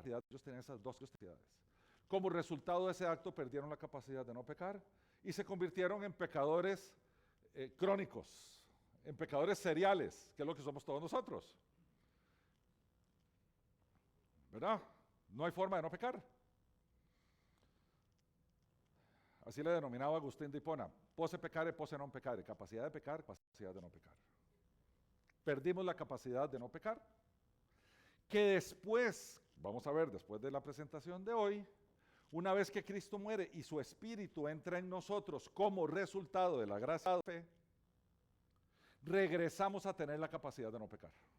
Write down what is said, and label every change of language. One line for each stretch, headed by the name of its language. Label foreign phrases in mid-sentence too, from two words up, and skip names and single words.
Spanish: Ellos tenían esas dos capacidades. Como resultado de ese acto, perdieron la capacidad de no pecar y se convirtieron en pecadores crónicos, en pecadores seriales, que es lo que somos todos nosotros. ¿Verdad? No hay forma de no pecar. Así le denominaba Agustín de Hipona:
Latin: posse peccare, posse non peccare,
Spanish: capacidad de pecar, capacidad de no pecar. Perdimos la capacidad de no pecar, que después, vamos a ver después de la presentación de hoy, una vez que Cristo muere y su Espíritu entra en nosotros como resultado de la gracia de la fe, regresamos a tener la capacidad de no pecar.